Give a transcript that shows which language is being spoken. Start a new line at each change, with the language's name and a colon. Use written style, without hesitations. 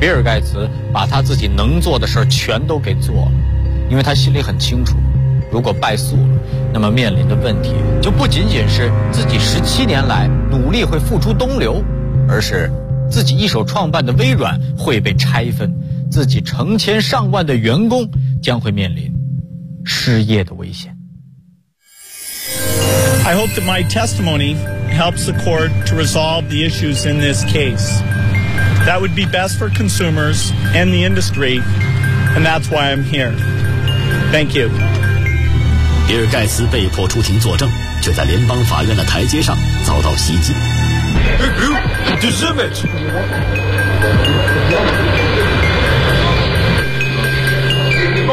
Chinese: 比尔盖茨把他自己能做的事儿全都给做了，因为他心里很清楚，如果败诉了，那么面临的问题就不仅仅是自己17年来努力会付出东流，而是自己一手创办的微软会被拆分，自己成千上万的员工将会面临失业的危险。
English: I hope that my testimony helps the court to resolve the issues in this case. That would be best for consumers and the industry, and that's why I'm here. Thank you.
Chinese: 比尔盖茨被迫出庭作证，却在联邦法院的台阶上遭到袭击。
English: You deserve it. You